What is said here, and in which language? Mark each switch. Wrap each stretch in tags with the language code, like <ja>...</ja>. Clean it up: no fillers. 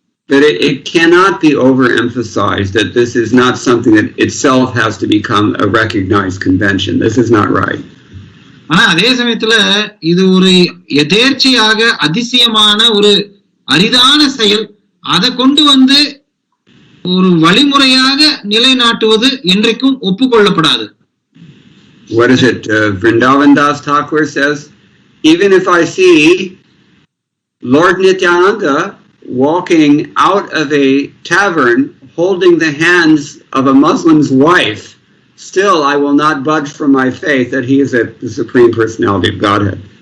<en>But it cannot be overemphasized that this is not something that itself has to become a recognized convention. This is not right.</en> <ta>ஆனா அதே சமயத்துல இது ஒரு எதேர்ச்சையாக அதிசயமான ஒரு அரிதான செயல். அதை கொண்டு ஒரு வழிமுறையாக நிலைநாட்டுவது என்றைக்கும் ஒப்புக்கொள்ளப்படாது.</ta> <en>what is it? Vrindavan Das Thakur says, even if I see Lord Nityananda walking out of a tavern holding the hands of a Muslim's wife, still I will not budge from my faith that he is the Supreme Personality of Godhead.</en>